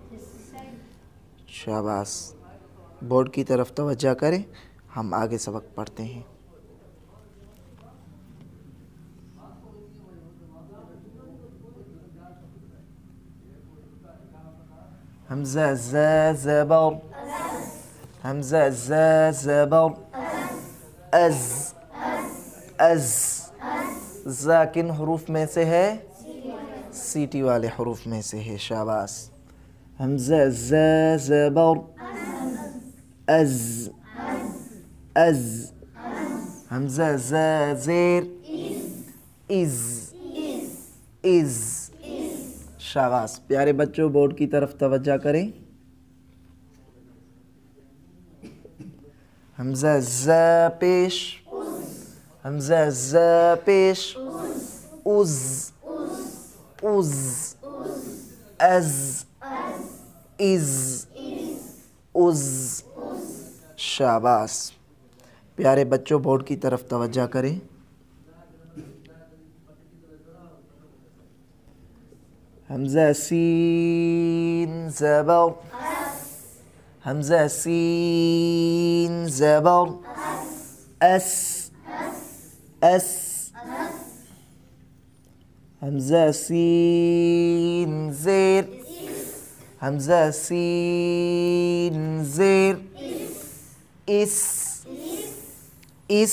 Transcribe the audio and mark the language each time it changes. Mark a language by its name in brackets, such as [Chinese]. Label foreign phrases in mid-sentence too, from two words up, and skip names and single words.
[Urdu] شاباش، بورڈ کی طرف توجہ کریں، ہم آگے سبق پڑھتے ہیں۔ حمزہ ز زبر، حمزہ ز زبر، از از، ز کن حروف میں سے ہے؟ سیٹی والے حروف میں سے ہے۔ شاباش، حمزہ ز زبر، از از، حمزہ ز زیر، از از۔ شاباش، پیارے بچوں بورڈ کی طرف توجہ کریں۔ حمزہ ز پیش، حمزہ ز پیش، از از، از از از۔ شاباش، پیارے بچوں بورڈ کی طرف توجہ کریں۔ حمزہ سین زبر، حمزہ سین زبر، اس اس، حمزہ سین زیر، حمزہ سین زیر، اس اس۔